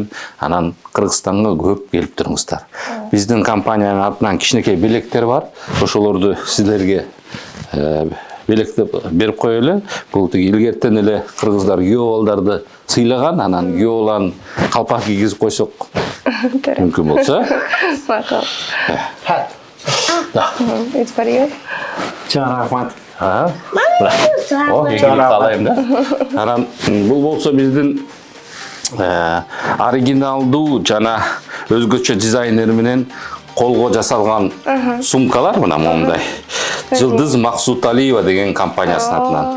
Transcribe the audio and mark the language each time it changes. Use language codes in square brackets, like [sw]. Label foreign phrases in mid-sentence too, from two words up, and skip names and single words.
[ky] Анан Кыргызстанга көп келип туруңуздар. Биздин компаниянын атынан кичинекей белектер бар. Ошолорду сиздерге белекти берип коелу. Бул тиги илгертен эле кыргыздар күйөө балдарды сыйлаган, анан күйөө баланын калпак кийгизип койсок мүмкүн болсо. Макул. [en] It's for you. [ky] Рахмат. О, алайым да. Анан бул болсо биздин оригиналдуу жана өзгөчө дизайнер менен колго жасалган сумкалар мына мондай. Жылдыз Максуталиева деген компаниясынын атынан.